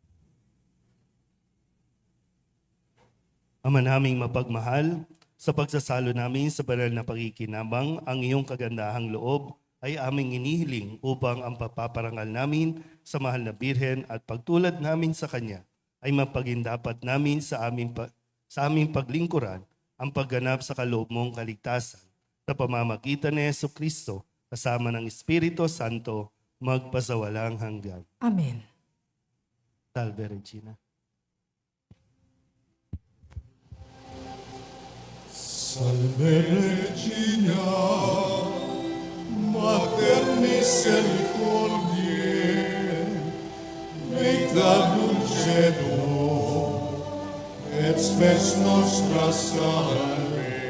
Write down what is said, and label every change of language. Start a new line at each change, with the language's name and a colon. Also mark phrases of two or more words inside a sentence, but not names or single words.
Filipino: Ama naming mapagmahal, sa pagsasalo namin sa banal na pakikinabang, ang iyong kagandahang loob ay aming inihiling upang ang papaparangal namin sa mahal na Birhen at pagtulad namin sa Kanya ay mapagindapat namin sa aming paglingkuran ang pagganap sa kaloob mong kaligtasan sa pamamagitan ni Jesucristo kasama ng Espiritu Santo magpasawalang hanggan. Amen.
Latin: Salve Regina. Salve Regina, Mater misericordiae, vita dulcedo, et spes nostra salve.